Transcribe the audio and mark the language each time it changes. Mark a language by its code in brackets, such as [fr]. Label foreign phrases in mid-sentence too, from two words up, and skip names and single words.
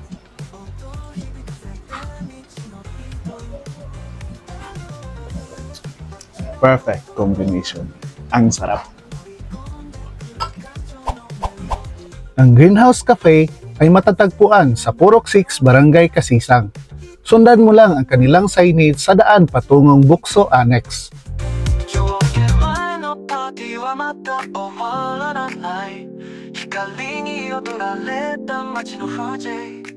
[en] Perfect combination. [tl] Ang sarap. Ang Greenhouse Cafe ay matatagpuan sa Purok 6, Barangay Kasisang. Sundan mo lang ang kanilang signage sa daan patungong Bukso Annex. [ja] はまた終わらない光に踊られた街の風景